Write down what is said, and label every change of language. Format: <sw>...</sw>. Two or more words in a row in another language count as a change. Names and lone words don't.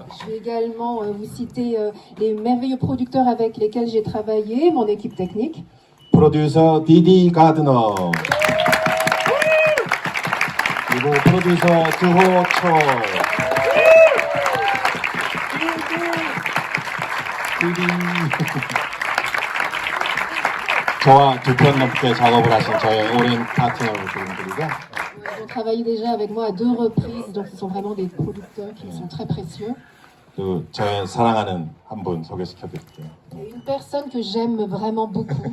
<fr>Je vais également vous citer les merveilleux producteurs avec lesquels j'ai travaillé, mon équipe technique.</fr> <ko>프로듀서 디디 가드너. 그리고 프로듀서 주호초. 디디. 저와 2편 넘게 작업을 하신 저의 오랜 파트너분들이고</ko> <fr>Ils ont travaillé déjà avec moi à 2 reprises, donc ce sont vraiment des producteurs qui sont très précieux.</fr> <ko>그 저의 사랑하는 한 분 소개시켜드릴게요.</ko> <fr>Et une personne que j'aime vraiment beaucoup.</fr>